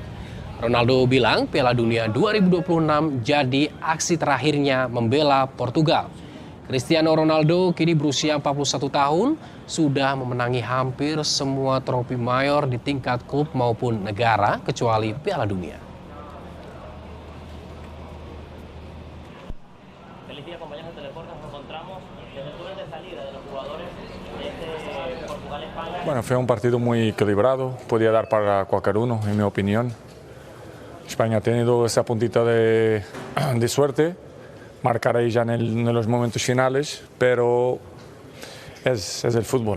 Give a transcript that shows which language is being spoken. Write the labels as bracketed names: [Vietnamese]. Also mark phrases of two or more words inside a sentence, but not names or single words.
[Indonesian] Ronaldo bilang Piala Dunia 2026 jadi aksi terakhirnya membela Portugal. Cristiano Ronaldo kini berusia 41 tahun, sudah memenangi hampir semua trofi mayor di tingkat klub maupun negara kecuali Piala Dunia. [Spanish] Bueno, fue un partido muy equilibrado, podía dar para cualquier uno, en mi opinión. España ha tenido esa puntita de suerte, marcar ahí ya en los momentos finales, pero es el fútbol.